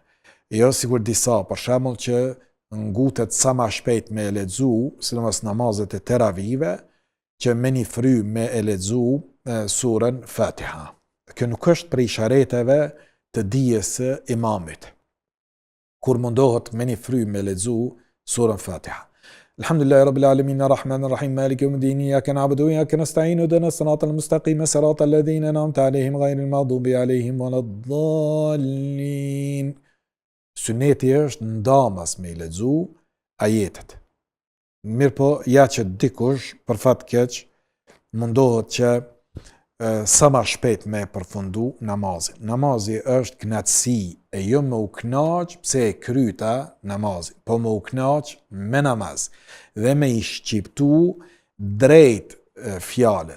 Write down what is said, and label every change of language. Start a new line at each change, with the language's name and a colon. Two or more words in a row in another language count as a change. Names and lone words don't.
Albanian: Jo sikur disa, për shembull, që ngutet sa më shpejt me e lexu, sidomos namazet e teravive, që me një fry me e lexu surën Fatiha. Kjo nuk është prej ishareteve të dijes së imamit, kur mundohet me një fry me lexu surën Fatiha.
Arabic: الحمد لله رب العالمين الرحمن الرحيم مالك يوم الدين إياك نعبد وإياك نستعين اهدنا الصراط المستقيم صراط الذين أنعمت عليهم غير المغضوب عليهم ولا الضالين.
Albanian: Suneti është ndamas me lexu ajetet. Mirë po, ja që dikush, për fat keq, mundohet që sa më shpejt me përfundu namazin. Namazi është kënaqësi, e jo me u kënaq pse e kryta namazin, po me u kënaq me namaz dhe me i shqiptu drejt fjalët.